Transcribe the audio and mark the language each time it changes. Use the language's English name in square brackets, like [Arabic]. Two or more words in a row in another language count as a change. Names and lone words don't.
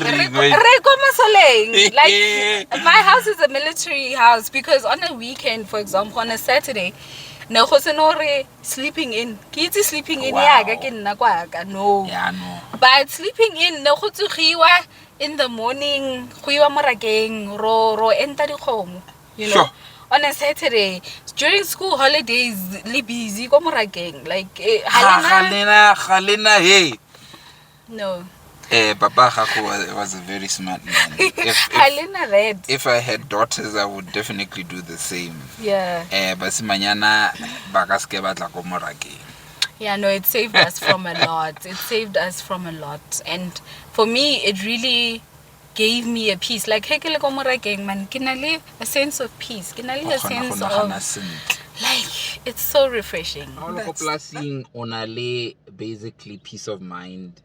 [English] Like my house is a military house because on a weekend, for example, on a Saturday, no sleeping in. Kids sleeping in no. Yeah, no. But sleeping in no in the morning, ro enter the home. You know. Sure. On a Saturday, during school holidays, [Tswana] li busy ko morakeng. [English] Like Halina, hey. No. Papa Haku was a very smart man. If I had daughters, I would definitely do the same. Yeah. [Tswana] Basi manyana bakaske batla ko morake. [English] Yeah, no, it saved us from a lot. It saved us from a lot. And for me, it really gave me a peace. Like, man, can I live a sense of peace? Can I live a sense of... Like, it's so refreshing. Onale, basically peace of mind.